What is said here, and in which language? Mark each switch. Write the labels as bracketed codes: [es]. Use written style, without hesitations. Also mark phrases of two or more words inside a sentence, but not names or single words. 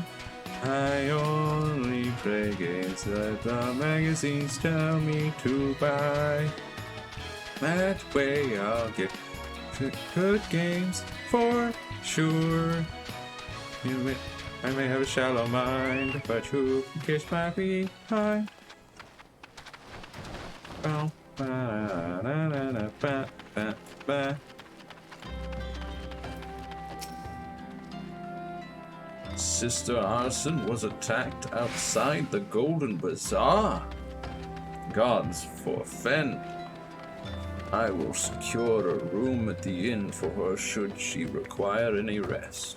[en] I only play games that the magazines tell me to buy. That way I'll get good games for sure. I may have a shallow mind, but who can kiss my behind? Bow, ba, na, na, na, ba, ba, ba. Sister Arson was attacked outside the Golden Bazaar. Gods forfend. I will secure a room at the inn for her should she require any rest.